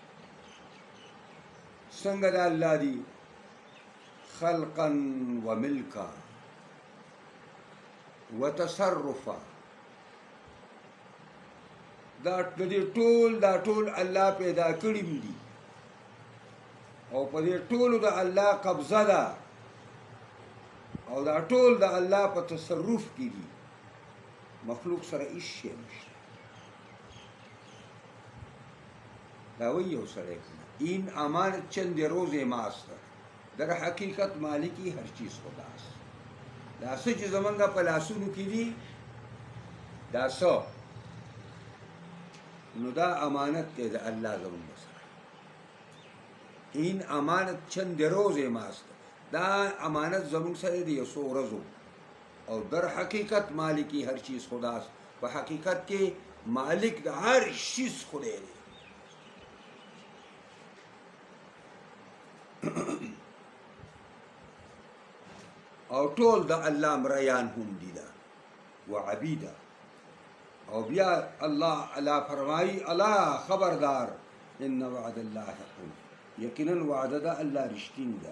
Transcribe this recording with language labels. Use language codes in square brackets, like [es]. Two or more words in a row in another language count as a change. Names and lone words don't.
[ps] څنګه د الله دی [ar] خلقا و ملکا و تصرفا، [ps] دا ټول الله پیدا کړي دي او په دې ټولو د الله قبضه ده او دا ټول د الله په تصرف کې دي. مخلوق سره هیڅ شی نشته. دا وایي یو سړی [fa] این امانت چند روز ماست، در حقیقت مالکی هر چیز خداست. [ps] دا څه چې زمونږ په لاسونو کې دي دا څه، نو دا امانت دی د الله زمونږ سره. [fa] این امانت چند روز ماست، [ps] دا امانت زمونږ سره دی یو څو ورځو. [fa] او در حقیقت مالکی هر چیز خداست، [ps] په حقیقت کې مالک د هر چیز خدای دی. او ټول د الله مریان هم دي دا [ar] و عبیده. [ps] او بیا الله فرمایي الا خبردار [ar] ان وعد الله حق، [ps] یقینا وعده د الله رښتینی ده.